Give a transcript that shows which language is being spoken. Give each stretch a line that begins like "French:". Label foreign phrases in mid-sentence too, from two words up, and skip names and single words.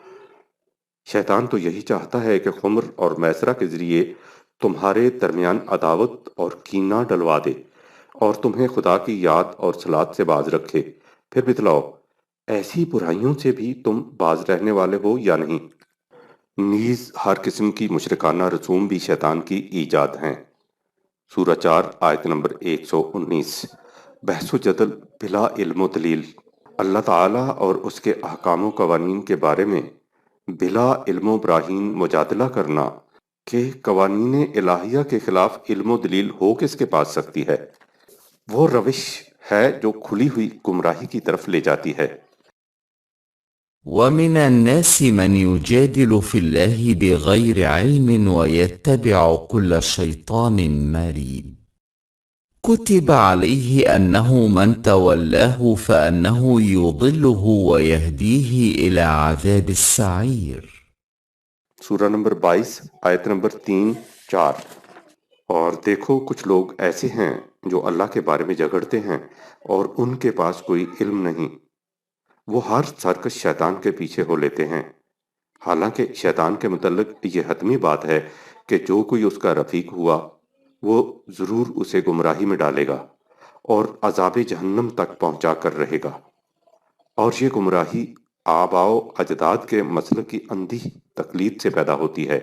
Urdu: شیطان تو یہی چاہتا ہے کہ خمر اور میسرہ کے ذریعے تمہارے درمیان عداوت اور کینہ ڈلوا دے اور تمہیں خدا کی یاد اور صلاۃ سے باز رکھے۔ پھر بتلاؤ ایسی برائیوں سے بھی تم باز رہنے والے ہو یا نہیں۔ نیز ہر قسم کی مشرکانہ رسوم بھی شیطان کی ایجاد ہیں۔ سورہ 4 آیت نمبر 119۔ بحث و جدل بلا علم و دلیل، اللہ تعالیٰ اور اس کے احکام و قوانین کے بارے میں بلا علم و براہین مجادلہ کرنا کہ قوانین الہیہ کے خلاف علم و دلیل ہو کس کے پاس سکتی ہے، وہ روش ہے جو کھلی ہوئی گمراہی کی طرف لے جاتی ہے۔
Arabic: ومن الناس من يجادل في الله بغير علم ويتبع كل شيطان مريد كتب عليه أنه من تولاه فأنه يضله ويهديه إلى عذاب السعير۔
Urdu: سورہ نمبر 22 آیت نمبر 3-4۔ اور دیکھو کچھ لوگ ایسے ہیں جو اللہ کے بارے میں جھگڑتے ہیں اور ان کے پاس کوئی علم نہیں، وہ ہر سرکش شیطان کے پیچھے ہو لیتے ہیں، حالانکہ شیطان کے متعلق یہ حتمی بات ہے کہ جو کوئی اس کا رفیق ہوا وہ ضرور اسے گمراہی میں ڈالے گا اور عذاب جہنم تک پہنچا کر رہے گا، اور یہ گمراہی آباء و اجداد کے مسلک کی اندھی تقلید سے پیدا ہوتی ہے۔